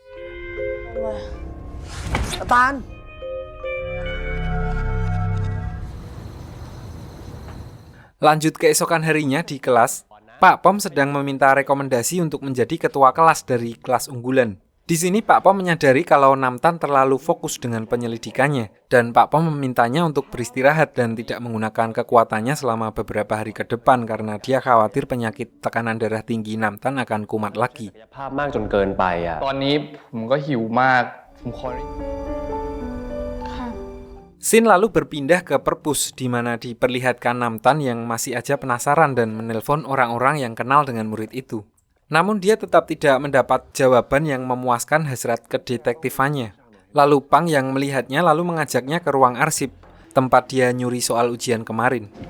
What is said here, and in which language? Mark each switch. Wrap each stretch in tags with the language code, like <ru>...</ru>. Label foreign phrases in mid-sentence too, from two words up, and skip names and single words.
<id>Lanjut keesokan harinya di kelas, Pak Pom sedang meminta rekomendasi untuk menjadi ketua kelas dari kelas unggulan. Di sini Pak Pom menyadari kalau Namtan terlalu fokus dengan penyelidikannya, dan Pak Pom memintanya untuk beristirahat dan tidak menggunakan kekuatannya selama beberapa hari ke depan karena dia khawatir penyakit tekanan darah tinggi Namtan akan kumat lagi.</id> <th>ภาพมากจนเกินไปอ่ะ ตอนนี้ผมก็หิวมากผมขอ</th> <id>Scene lalu berpindah ke perpus di mana diperlihatkan Namtan yang masih aja penasaran dan menelpon orang-orang yang kenal dengan murid itu. Namun dia tetap tidak mendapat jawaban yang memuaskan hasrat kedetektifannya. Lalu Pang yang melihatnya lalu mengajaknya ke ruang arsip, tempat dia nyuri soal ujian kemarin.</id>